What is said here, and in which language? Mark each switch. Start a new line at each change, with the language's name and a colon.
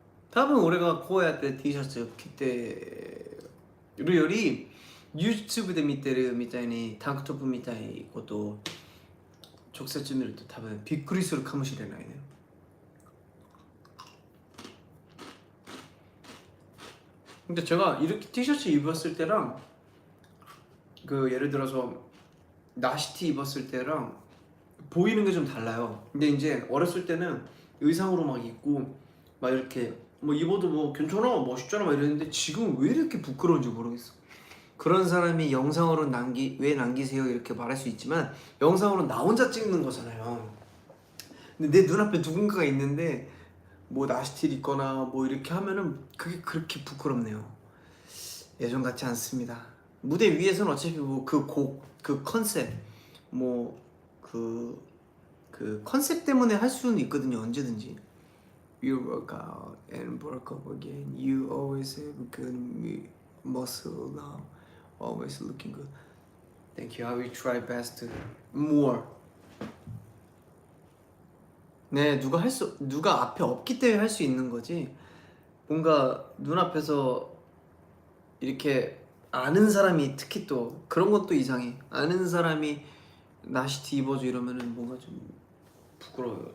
Japanese: 多分俺がこうやって T シャツ着てるより YouTube で見てるみたいにタンクトップみたいことを直接見ると多分びっくりするかもしれないね。
Korean: 근데 제가 이렇게 티셔츠 입었을 때랑 그 예를 들어서 나시티 입었을 때랑 보이는 게 좀 달라요. 근데 이제 어렸을 때는 의상으로 막 입고 막 이렇게 뭐 입어도 뭐 괜찮아 멋있잖아 막 이랬는데 지금은 왜 이렇게 부끄러운지 모르겠어. 그런 사람이 영상으로 왜 남기세요 이렇게 말할 수 있지만 영상으로 나 혼자 찍는 거잖아요. 근데 내 눈앞에 누군가가 있는데 뭐 나시티를 입거나 뭐 이렇게 하면은 그게 그렇게 부끄럽네요. 예전 같지 않습니다. 무대 위에서는 어차피 뭐 그 곡, 그 컨셉 뭐 그 컨셉 때문에 할 수는 있거든요. 언제든지.
English: You work out and work up again. You always have good muscle now. Always looking good. Thank you. I will try best. More.
Korean: 네, 누가 앞에 없기 때문에 할 수 있는 거지. 뭔가 눈앞에서 이렇게 아는 사람이 특히 또 그런 것도 이상해. 아는 사람이 나시티 입어줘 이러면은 뭔가 좀 부끄러워요.